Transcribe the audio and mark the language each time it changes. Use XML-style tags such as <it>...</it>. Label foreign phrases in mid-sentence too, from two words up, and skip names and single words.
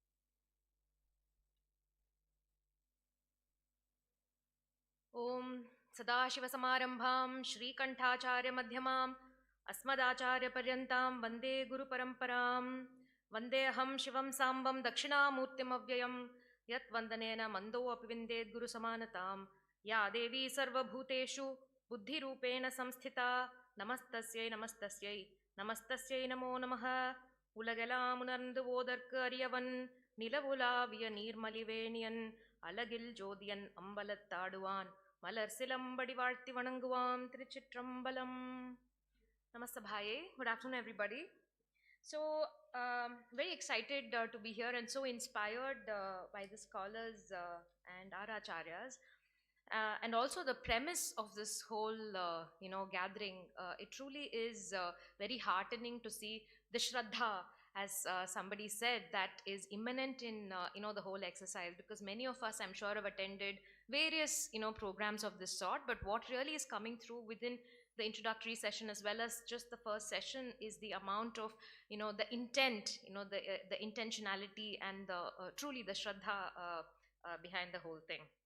<sa>Om सदाशिवसमारम्भां श्रीकण्ठाचार्यमध्यमाम् अस्मदाचार्यपर्यन्तां वन्दे गुरुपरम्परां वन्देऽहं शिवं साम्बं दक्षिणामूर्तिमव्ययं यत्वन्दनेन मन्दो अपि विन्देद् गुरुसमानतां या देवी सर्वभूतेषु बुद्धिरूपेण संस्थिता नमस्तस्यै नमस्तस्यै नमस्तस्यै नमो नमः</sa> <ta>உலகெல்லாம் உணர்ந்து ஓதற்கு அறியவன் நிலவுலாவிய நீர்மலிவேணியன் அலகில் ஜோதியன் அம்பலத்தாடுவான் மலர் சிலம்படி வாழ்த்தி வணங்குவாம் திருச்சிற்றம்பலம்.</ta> <sa>Namastabhaye.</sa> <en>Good afternoon, everybody. So, very excited to be here and so inspired by the scholars and our acharyas. And also the premise of this whole, gathering, it truly is very heartening to see the shraddha, as somebody said, that is immanent in, the whole exercise, because many of us, I'm sure, have attended various, programs of this sort, but what really is coming through within the introductory session as well as just the first session is the amount of, the intent, the intentionality and the truly the shraddha behind the whole thing.</en>